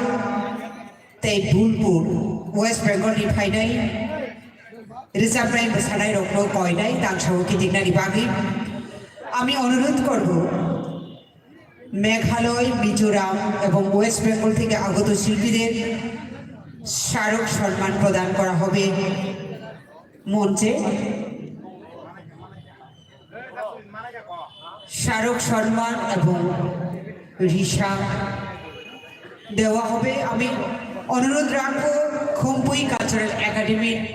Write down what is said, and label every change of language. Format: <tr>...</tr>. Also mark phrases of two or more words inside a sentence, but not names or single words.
<trp>Tei Bulpur West Bengal di Phainai Reserve Bank besanai rokno koinai tangshaw kitiknani bagi</trp> <bn>আমি অনুরোধ করব মেঘালয় মিজোরাম এবং ওয়েস্ট বেঙ্গল থেকে আগত শিল্পীদের স্মারক সম্মান প্রদান করা হবে মঞ্চে স্মারক সম্মান এবং রিসা দেওয়া হবে আমি অনুরোধ রাখবো খুম্পুই কালচারাল একাডেমি</bn>